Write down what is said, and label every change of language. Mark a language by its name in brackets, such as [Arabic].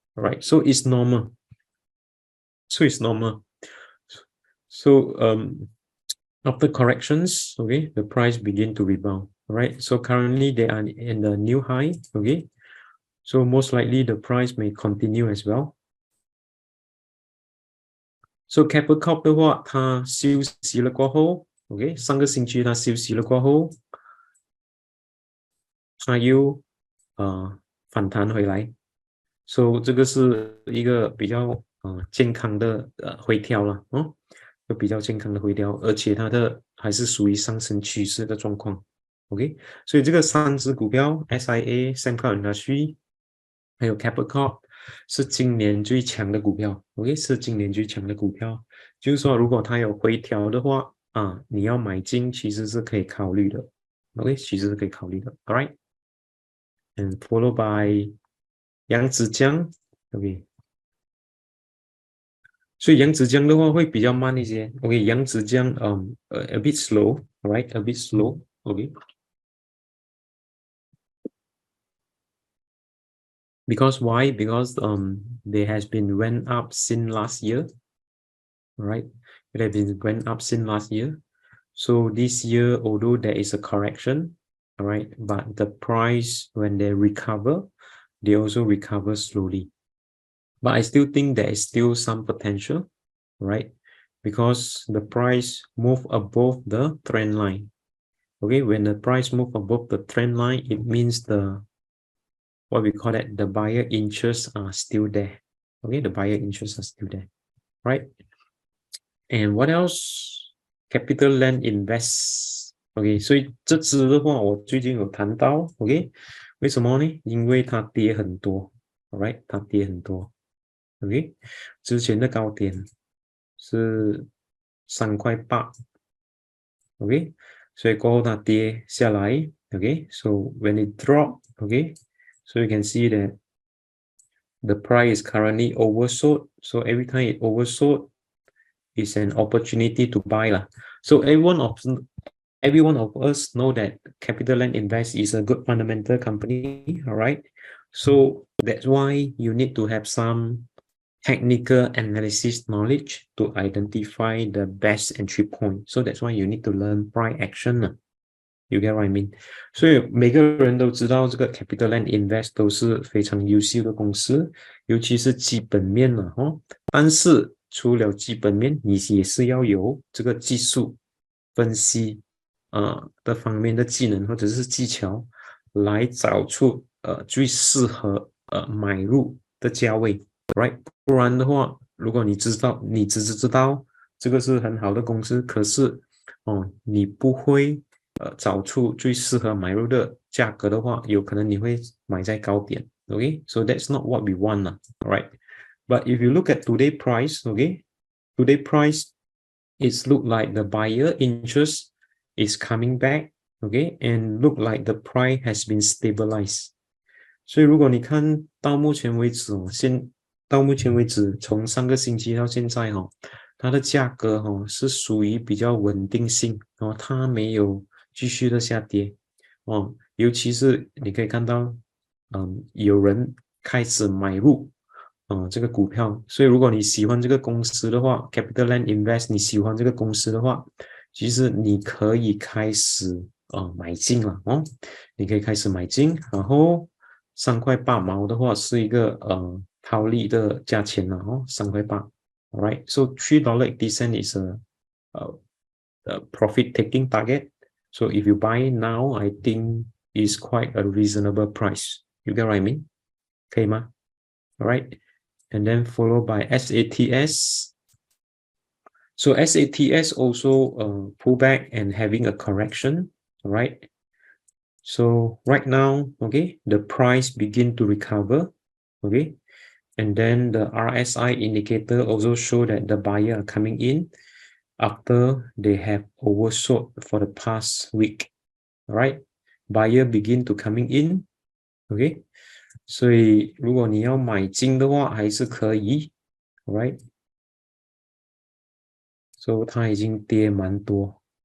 [English] All right, so it's normal. So it's normal. So after corrections, okay, the price begin to rebound. All right, so currently they are in the new high. Okay, so most likely the price may continue as well. [Chinese] So Keppel Corp 的话，它休息了过后 ，OK， 上个星期它休息了过后，它又反弹回来。 So 这个是一个比较健康的回调了就比较健康的回调，而且它的还是属于上升趋势的状况。 OK， 所以这个3只股票 SIA、Sembcorp Industry 还有 Keppel Corp 是今年最强的股票。 OK， 是今年最强的股票。就是说，如果它有回调的话你要买进其实是可以考虑的。 OK， 其实是可以考虑的。 [English] All right， and followed by 扬子江 ，OK， [Chinese] 所以扬子江的话会比较慢一些 [English] ，OK， 扬子江a bit slow，all right， a bit slow，OK， because why? Because they has been went up since last year, right? It has been went up since last year. So this year, although there is a correction, all right, but the price when they recover, they also recover slowly. But I still think there is still some potential, right? Because the price move above the trend line. Okay, when the price move above the trend line, it means what we call it, the buyer interests are still there. Okay, the buyer interests are still there, right? And what else? CapitaLandInves. [Chinese] OK， 所以这支的话，我最近有谈到 ，OK， 为什么呢？因为它跌很多 ，All right， 它跌很多 ，OK， 之前的高点是3.8块 ，OK， 所以过后它跌下来 ，OK， [English] so when it drop，OK，so you can see that the price is currently oversold. So every time it oversold, it's an opportunity to buy lah. So every one of us know that CapitaLandInves is a good fundamental company, all right? So that's why you need to have some technical analysis knowledge to identify the best entry point. So that's why you need to learn price action. You get what I mean? [Chinese] 所以每个人都知道这个 CapitaLandInves 都是非常优秀的公司，尤其是基本面了但是除了基本面，你也是要有这个技术分析的方面的技能或者是技巧，来找出最适合买入的价位 ，right？不然的话，如果你只知道这个是很好的公司，可是你不会找出最适合买入的价格的话，有可能你会买在高点。 [English] Okay, so that's not what we want, right? But if you look at today price, okay, today price is look like the buyer interest is coming back, okay, and look like the price has been stabilized. [Chinese] 所以如果你看到目前为止到目前为止从上个星期到现在它的价格是属于比较稳定性它没有继续的下跌尤其是你可以看到有人开始买入这个股票，所以如果你喜欢这个公司的话 CapitaLandInves 你喜欢这个公司的话，其实你可以开始买进了你可以开始买进，然后3块8毛的话是一个套利的价钱了3块8 [English] Alright, so $3.80 is a profit taking target. So if you buy now, I think is quite a reasonable price. You get what I mean? [Chinese] 可以吗 [English] Alright, and then followed by SATS. So SATS also pull back and having a correction. Alright. So right now, okay, the price begin to recover. Okay. And then the RSI indicator also show that the buyer are coming in after they have oversold for the past week. All right, buyer begin to coming in. [Chinese] Okay, 所以如果你要买进的话，还是可以。 All right, so 它已经跌蛮多。